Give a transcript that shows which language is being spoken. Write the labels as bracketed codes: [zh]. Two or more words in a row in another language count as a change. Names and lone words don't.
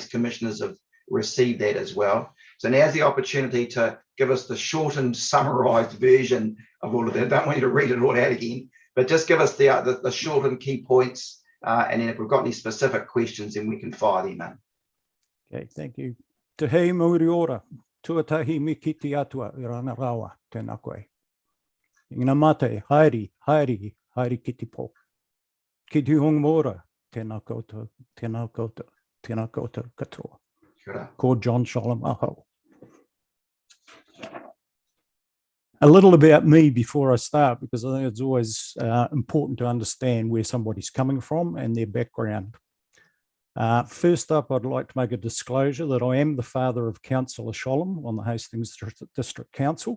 [en] Commissioners have received that as well. So now's the opportunity to give us the shortened, summarised version of all of that. I don't want you to read it all out again, but just give us the shortened key points, and then if we've got any specific questions, then we can fire them in. Okay, thank you. [mi] Te hei mauri ora, tuatahi mi ki te atua I Rangarawa, tēnā koe. Ngā mate, haere, haere, haere ki te pō. Ki te honga ora, tēnā koutou, tēnā koutou, tēnā koutou katoa. Ko John Sholem aho. [en] A little about me before I start, because I think it's always important to understand where somebody's coming from and their background. First up, I'd like to make a disclosure that I am the father of Councillor Sholem on the Hastings District Council.